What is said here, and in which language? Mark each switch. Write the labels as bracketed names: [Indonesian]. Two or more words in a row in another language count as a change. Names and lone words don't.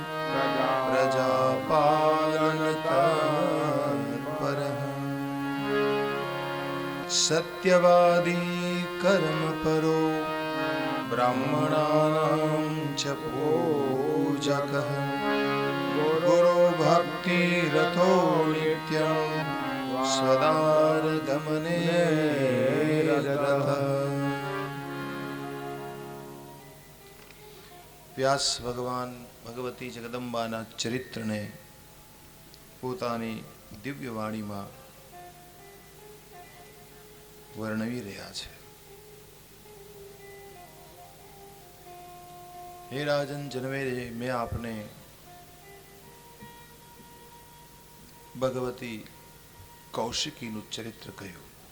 [Sanskrit] प्रजापालनतत्परः सत्यवादी कर्मपरो ब्राह्मणानां च पूजकः गुरु भक्ति रथो नित्यं स्वदारगमने रतः। [Gujarati] વ્યાસ ભગવાન ભગવતી જગદંબાના ચરિત્રને પોતાની દિવ્ય વાણીમાં વર્ણવી રહ્યા છે. હે રાજન જનમેજય, મેં આપને ભગવતી કૌશિકીનું ચરિત્ર કહ્યું.